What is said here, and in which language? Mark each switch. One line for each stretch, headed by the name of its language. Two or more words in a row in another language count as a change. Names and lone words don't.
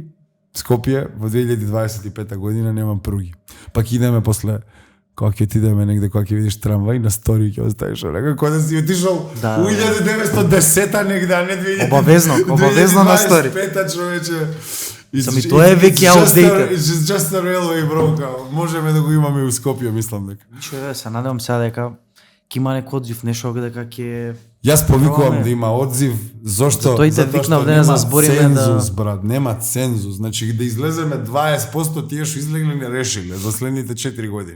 Macedonian: Скопје во 2025 година нема пруги. Пак идеме после, кога ќе отидеме негде, кога ќе видиш трамвај, на стори ќе оставиш онака, кога да си отишол Да. у 1910-та негде, а не 2025 Обавезно на стори. човече. Сами тоа е веќе outdated.
English: It's just a railway, bro,
Macedonian: као, можеме да го имаме и у Скопје, мислам дека. Ништо, се надевам сега дека ќе има некој одзив, нешто дека ќе Јас повикувам Пробаме. да има одзив, зошто? Затоа и те Затоа викнав што денес нема да збориме цензус, да- брат, нема цензус. Значи да излеземе 20% тие што излегле не решиле за следните 4 години.